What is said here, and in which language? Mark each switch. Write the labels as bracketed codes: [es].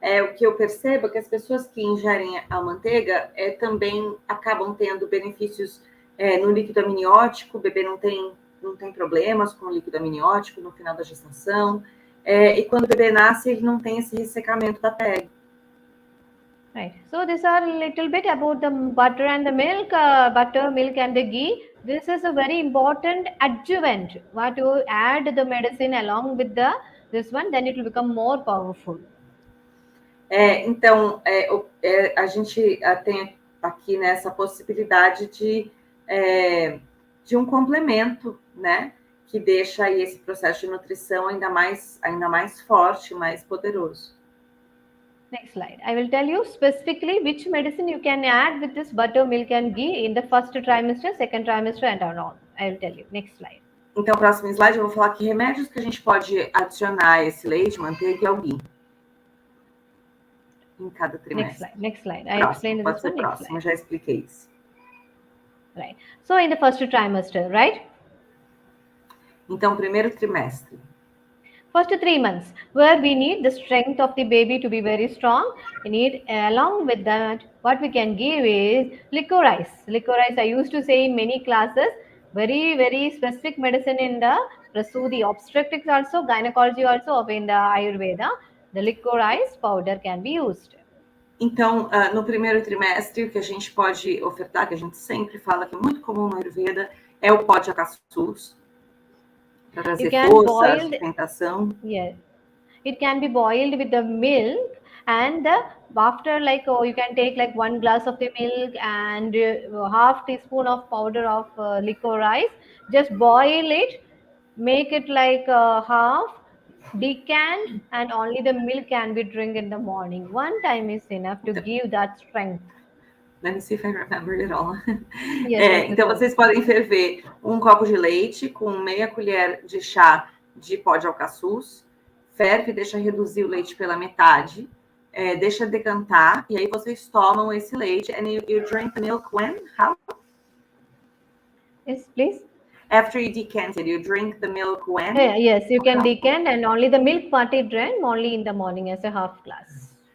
[pt] O que eu percebo é que as pessoas que ingerem a manteiga também acabam tendo benefícios no líquido amniótico. O bebê não tem problemas com o líquido amniótico no final da gestação. E quando o bebê nasce, ele não tem esse ressecamento da pele. [en] Right. So these are a little bit about the butter and the milk, butter, milk and the ghee. This is a very important adjuvant. What you add the medicine along with this one, then it will become more powerful. [pt] Então, a gente tem aqui nessa possibilidade de um complemento, né? Que deixa aí esse processo de nutrição ainda mais forte, mais poderoso. [en] Next slide. I will tell you specifically which medicine you can add with this butter, milk and ghee in the first trimester, second trimester and on. I will tell you. Next slide. [pt] Então, próximo slide, eu vou falar que remédios que a gente pode adicionar a esse leite, manteiga e ao ghee em cada trimestre. [en] Next slide. I explained this one. Next slide. [pt] Já expliquei isso. [en] Right. So, in the first trimester, right? [pt] Então, primeiro trimestre. [en] First 3 months, where we need the strength of the baby to be very strong. We need, along with that, what we can give is licorice. Licorice, I used to say in many classes, very, very specific medicine in the Prasudi, obstetrics also, gynecology also, of in the Ayurveda. The licorice powder can be used. [pt] Então, no primeiro trimestre, o que a gente pode ofertar, que a gente sempre fala que é muito comum no Ayurveda, é o pó de acassus. Para trazer força, sustentação. [en] Yes. It can be boiled with the milk and after you can take like 1 glass of the milk and half teaspoon of powder of licorice. Just boil it, make it like half, decant, and only the milk can be drink in the morning. 1 time is enough to give that strength. Let me see if I remember it all. Yes, [pt] então, vocês podem ferver 1 copo de leite com meia colher de chá de pó de alcaçuz, ferve, deixa reduzir o leite pela metade, deixa decantar, e aí vocês tomam esse leite. [en] And you drink the milk when? How? Yes, please. After you decant it, you drink the milk when? Yes, you can decant and only the milk part you drink only in the morning as a half glass.